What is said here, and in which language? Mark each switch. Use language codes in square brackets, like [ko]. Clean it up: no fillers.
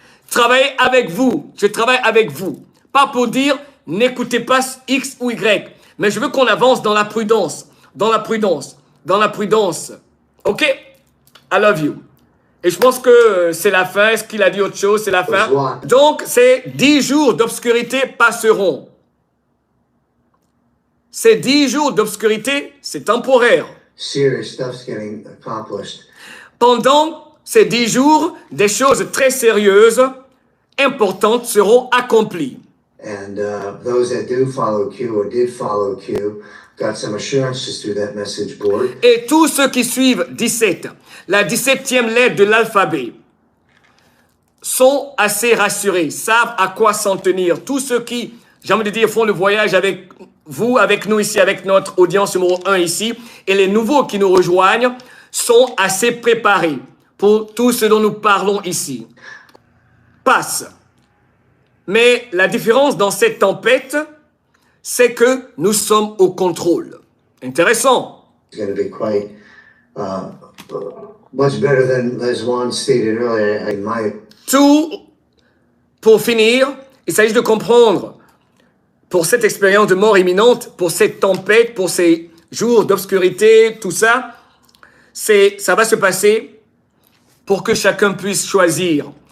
[fr] Travailler avec vous, je travaille avec vous. Pas pour dire, n'écoutez pas X ou Y, mais je veux qu'on avance dans la prudence, dans la prudence, dans la prudence. OK? [en] I love you. [fr] Et je pense que c'est la fin. Est-ce qu'il a dit autre chose? C'est la fin. Donc, ces 10 jours d'obscurité passeront. Ces 10 jours d'obscurité, c'est temporaire. [en] Serious stuff's getting accomplished. [fr] Pendant ces 10 jours, des choses très sérieuses, importantes seront accomplies. [en] And those that do follow Q or did follow Q got some assurances through that message board. [fr] Et tous ceux qui suivent 17, la 17e lettre de l'alphabet, sont assez rassurés, savent à quoi s'en tenir. Tous ceux qui, j'ai envie de dire, font le voyage avec vous, avec nous ici, avec notre audience numéro 1 ici, et les nouveaux qui nous rejoignent, sont assez préparés pour tout ce dont nous parlons ici. Passe. Mais la différence dans cette tempête, c'est que nous sommes au contrôle. Intéressant. [en] It's going to be quite much better than, as Juan stated earlier, in my. [fr] Tout, pour finir, il s'agit de comprendre, pour cette expérience de mort imminente, pour cette tempête, pour ces jours d'obscurité, tout ça, ça va se passer pour que chacun puisse choisir.